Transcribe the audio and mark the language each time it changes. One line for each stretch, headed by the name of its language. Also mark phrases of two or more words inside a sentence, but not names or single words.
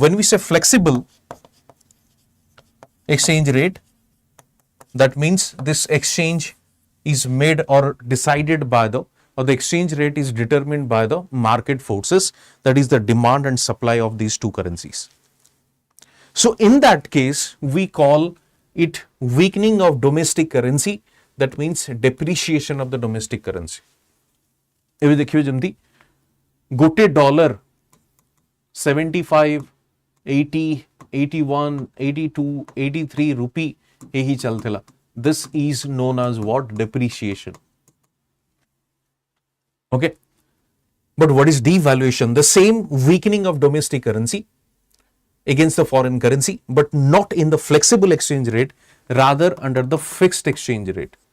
English: When we say flexible exchange rate, that means this exchange is made or decided by the exchange rate is determined by the market forces, that is the demand and supply of these two currencies. So in that case, we call it weakening of domestic currency. That means depreciation of the domestic currency.
Odia: ଏବେ ଦେଖିବେ ଯେମିତି ଗୋଟେ ଡଲାର 75, 80, 81, 82, 83 rupee
Hindi: ही चलतेला.
English: This is known as what? Depreciation. Okay. But what is devaluation? The same weakening of domestic currency against the foreign currency, but not in the flexible exchange rate, rather under the fixed exchange rate.